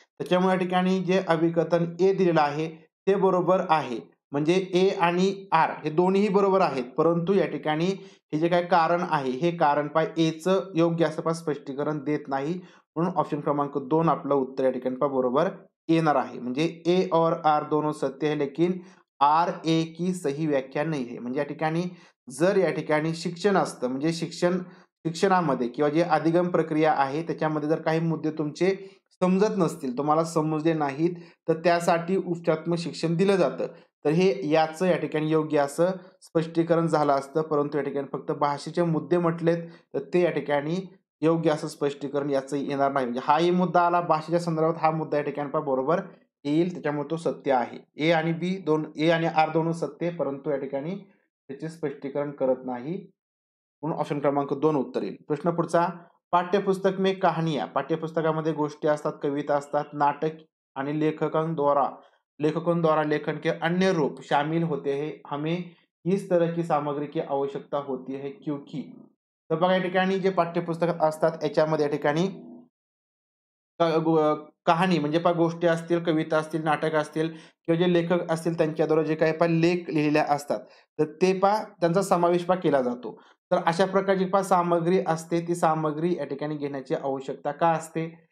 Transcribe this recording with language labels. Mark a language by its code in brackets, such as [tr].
[mr] त्याच्यामुळे या ठिकाणी जे अभिकथन ए दिलेलं आहे ते बरोबर आहे. म्हणजे ए आणि आर हे दोन्हीही बरोबर आहेत. परंतु या ठिकाणी हे जे काही कारण आहे हे कारण एचं योग्य असं स्पष्टीकरण देत नाही. म्हणून ऑप्शन क्रमांक 2 आपलं उत्तर या ठिकाणी बरोबर येणार आहे. म्हणजे [hi] ए और आर दोनों सत्य है लेकिन आर ए की सही व्याख्या नाही है. [mr] म्हणजे या ठिकाणी जर या ठिकाणी शिक्षण असतं म्हणजे शिक्षणामध्ये किंवा जे अधिगम प्रक्रिया आहे त्याच्यामध्ये जर काही मुद्दे तुमचे समजत नसतील, तुम्हाला समजले नाहीत, तर त्यासाठी उपचारात्मक शिक्षण दिलं जातं. तर हे याचं या ठिकाणी योग्य असं स्पष्टीकरण झालं असतं. परंतु या ठिकाणी फक्त भाषेचे मुद्दे म्हटलेत, तर ते या ठिकाणी योग्य असं स्पष्टीकरण याचं येणार नाही. म्हणजे हाही मुद्दा आला भाषेच्या संदर्भात हा मुद्दा या ठिकाणी बरोबर येईल. त्याच्यामुळे तो सत्य आहे. ए आणि ए आणि आर दोन्ही सत्य आहे, परंतु या ठिकाणी त्याचे स्पष्टीकरण करत नाही. म्हणून ऑप्शन क्रमांक 2 उत्तर येईल. प्रश्न पुढचा. [hi] पाठ्यपुस्तक में कहानियां. [mr] पाठ्यपुस्तकामध्ये गोष्टी असतात, कविता असतात, नाटक आणि [hi] लेखकों द्वारा लेखन के अन्य रूप शामिल होते हैं. हमें इस तरह की सामग्री की आवश्यकता होती है क्योंकि. [mr] तर बघा या ठिकाणी जे पाठ्यपुस्तकात असतात याच्यामध्ये या ठिकाणी कहाणी म्हणजे गोष्टी असतील, कविता असतील, नाटक असतील किंवा जे लेखक असतील त्यांच्याद्वारे जे काही लेख लिहिलेले असतात, तर ते त्यांचा समावेश केला जातो. तर अशा प्रकारची सामग्री असते, ती सामग्री या ठिकाणी घेण्याची आवश्यकता का असते?